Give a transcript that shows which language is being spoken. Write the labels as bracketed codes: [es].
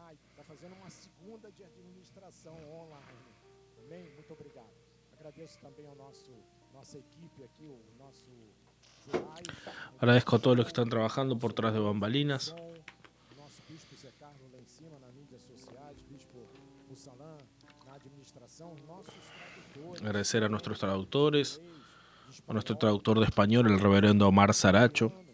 [pt] Está fazendo uma segunda de administração online. Amém? Muito obrigado. Agradeço também ao nossa equipe aqui, o nosso Jurai. [es] Agradezco a todos los que están trabajando por tras de bambalinas. [pt] Nosso bispo Zé Carlos lá em cima nas mídias sociais, bispo Mussalã na administração, nossos tradutores. [es] Agradecer a nuestros traductores, a nuestro traductor de español, el reverendo Omar Saracho.